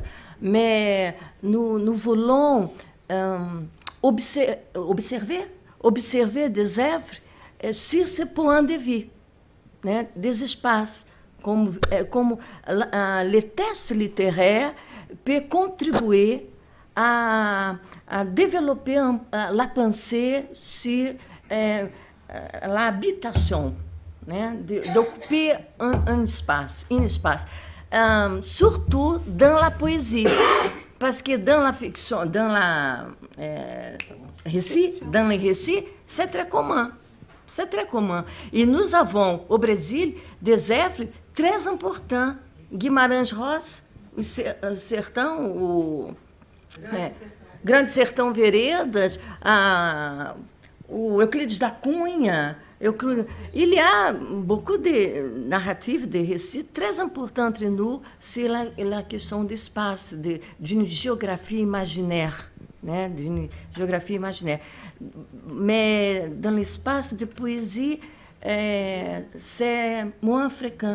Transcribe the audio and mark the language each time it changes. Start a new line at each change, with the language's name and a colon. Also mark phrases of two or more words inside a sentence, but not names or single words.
French: Mais nous voulons observer des œuvres sur ce point de vue, né, des espaces, como le texte littéraire peut contribuer à développer la pensée sur l'habitation, né, d'occuper un espace, surtout dans la poésie, parce que dans la fiction, dans le récit, c'est très commun. C'est très commun. Et nous avons, au Brésil, des œuvres très importantes.
Portuguese: Guimarães Rosa, o Sertão, o Grande Sertão Veredas, o Euclides da Cunha.
French: Il y a beaucoup de narratifs, de récits très importants entre nous sur la question d'espace, d'une géographie imaginaire. Né, d'une géographie imaginaire. Mais dans l'espace de poésie, c'est moins fréquent.